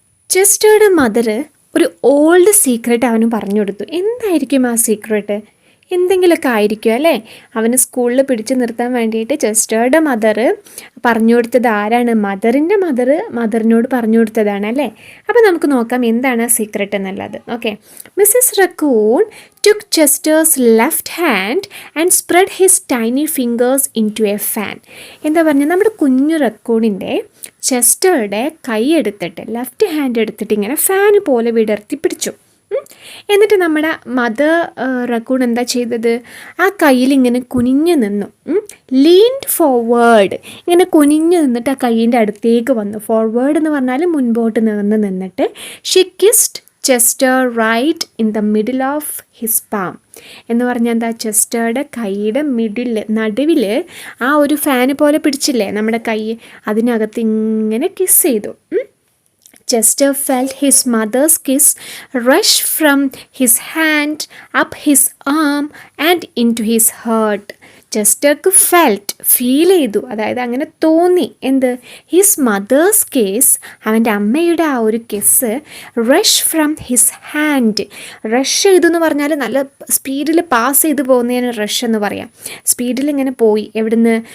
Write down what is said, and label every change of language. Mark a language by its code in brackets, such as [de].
[ml] ചെസ്റ്ററുടെ mother ഒരു old secret അവന് പറഞ്ഞു കൊടുത്തു. എന്തായിരിക്കും ആ സീക്രട്ട്? എന്തെങ്കിലുമൊക്കെ ആയിരിക്കും അല്ലേ. അവന് സ്കൂളിൽ പിടിച്ചു നിർത്താൻ വേണ്ടിയിട്ട് ചെസ്റ്ററുടെ മദർ പറഞ്ഞു കൊടുത്തത് ആരാണ്? മദറിൻ്റെ മദറിനോട് പറഞ്ഞു കൊടുത്തതാണ് അല്ലേ. അപ്പോൾ നമുക്ക് നോക്കാം എന്താണ് സീക്രട്ട് എന്നുള്ളത്. Okay, [en] Mrs Raccoon took Chester's left hand and spread his tiny fingers into a fan. [ml] എന്താ പറഞ്ഞാൽ നമ്മുടെ കുഞ്ഞു റക്കൂണിൻ്റെ ചെസ്റ്ററുടെ കൈ എടുത്തിട്ട് ലെഫ്റ്റ് ഹാൻഡ് എടുത്തിട്ട് ഇങ്ങനെ ഫാൻ പോലെ വിടർത്തി പിടിച്ചു. എന്നിട്ട് നമ്മുടെ മദർ റക്കൂൺ എന്താ ചെയ്തത്? ആ കയ്യിൽ ഇങ്ങനെ കുനിഞ്ഞു നിന്നു. ലീൻഡ് ഫോർവേഡ്, ഇങ്ങനെ കുനിഞ്ഞു നിന്നിട്ട് ആ കയ്യിൻ്റെ അടുത്തേക്ക് വന്നു. ഫോർവേഡ് എന്ന് പറഞ്ഞാൽ മുൻപോട്ട് നിന്നിട്ട് [en] She kissed Chester right in the middle of his palm. [ml] എന്ന് പറഞ്ഞാൽ എന്താ? ചെസ്റ്ററുടെ കൈയുടെ നടുവിൽ ആ ഒരു ഫാന് പോലെ പിടിച്ചില്ലേ നമ്മുടെ കൈ, അതിനകത്ത് ഇങ്ങനെ കിസ് ചെയ്തു. [en] Chester felt his mother's kiss rush from his hand up his arm and into his heart. [ml] ചെസ്റ്റർക്ക് feel ചെയ്തു, അതായത് അങ്ങനെ തോന്നി. എന്ത്? [en] his mother's kiss, [ml] അവൻ്റെ അമ്മയുടെ ആ ഒരു kiss, [en] Rush from his hand. [ml] Rush ചെയ്തു എന്ന് പറഞ്ഞാൽ നല്ല സ്പീഡിൽ പാസ് ചെയ്ത് പോകുന്നതിന് റഷ് എന്ന് പറയാം. സ്പീഡിൽ ഇങ്ങനെ പോയി. എവിടുന്ന്?